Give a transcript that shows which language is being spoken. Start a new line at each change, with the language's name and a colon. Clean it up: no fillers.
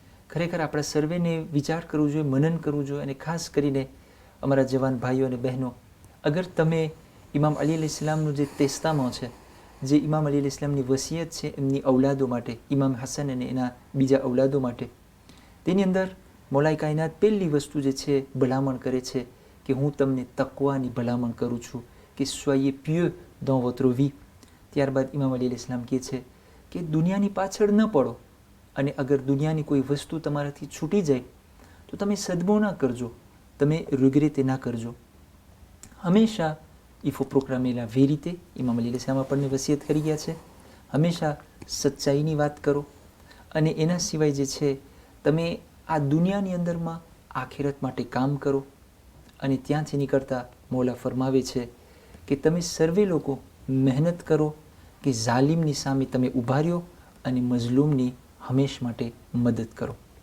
Gujarati: ખરેખર આપણા સર્વેને વિચાર કરવો જોઈએ, મનન કરવું જોઈએ. અને ખાસ કરીને અમારા જવાન ભાઈઓ અને બહેનો, અગર તમે ઇમામ અલી અલૈહિસ્સલામનું જે તેસ્તામાં છે, જે ઇમામ અલી અલૈહિસ્સલામની વસિયત છે એમની ઔલાદો માટે, ઇમામ હસન અને એના બીજા ઔલાદો માટે, તેની અંદર મૌલાએ કાયનાત પહેલી વસ્તુ જે છે ભલામણ કરે છે કે હું તમને તકવાની ભલામણ કરું છું કે
French: સોયez pieux dans votre vie.
Gujarati: ત્યારબાદ ઇમામ અલી અલૈહિસ્સલામ કહે છે કે દુનિયાની પાછળ ન પડો, અને અગર દુનિયાની કોઈ વસ્તુ તમારાથી છૂટી જાય તો તમે સદમો ના કરજો, તમે રિગ્રેટ ના કરજો. હંમેશા
French: il faut proclamer la vérité.
Gujarati: ઇમામ અલી અલૈહિસ્સલામ આપણને વસિયત કરી ગયા છે, હંમેશા સચ્ચાઈની વાત કરો. અને એના સિવાય જે છે તમે આ દુનિયાની અંદરમાં આખિરત માટે કામ કરો. અને ત્યાંથી નીકળતા મૌલા ફરમાવે છે કે તમે સર્વે લોકો મહેનત કરો કે ઝાલિમની સામે તમે ઊભા રહ્યો અને મઝલૂમની હંમેશ માટે મદદ કરો.